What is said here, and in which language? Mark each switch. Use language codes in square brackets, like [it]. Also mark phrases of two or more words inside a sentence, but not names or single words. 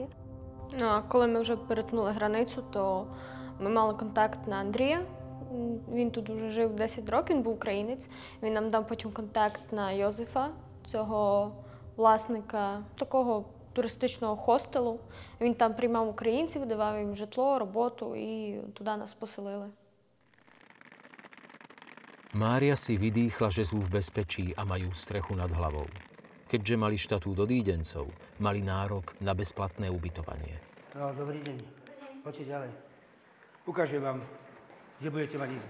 [uk] Ну, а коли ми вже перетнули границю, то ми мали контакт на Андрія. Він тут вже жив 10 років, він був українець. Він нам дав потім контакт на Йозефа, цього власника такого туристичного хостелу. Він там приймав українців, давав їм житло, роботу і туди нас поселили. [sk] Mária si vydýchla, že sú v bezpečí a majú strechu nad hlavou. Keďže mali štatút odídencov, mali nárok na bezplatné ubytovanie. No, dobrý deň. Poďte ďalej. Ukážem vám, kde budete mať izbu.